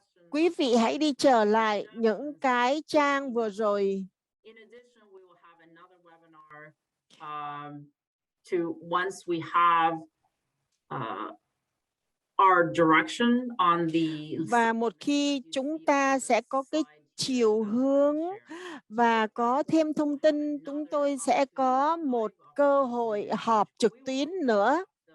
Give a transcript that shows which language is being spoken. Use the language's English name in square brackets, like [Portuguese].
[Vietnamese] Quý vị hãy đi trở lại những cái trang vừa rồi. [English] In addition, we will have another webinar to once we have our direction on the. [Vietnamese] Và một khi chúng ta sẽ có cái chiều hướng và có thêm thông tin, chúng tôi sẽ có một cơ hội họp trực tuyến nữa.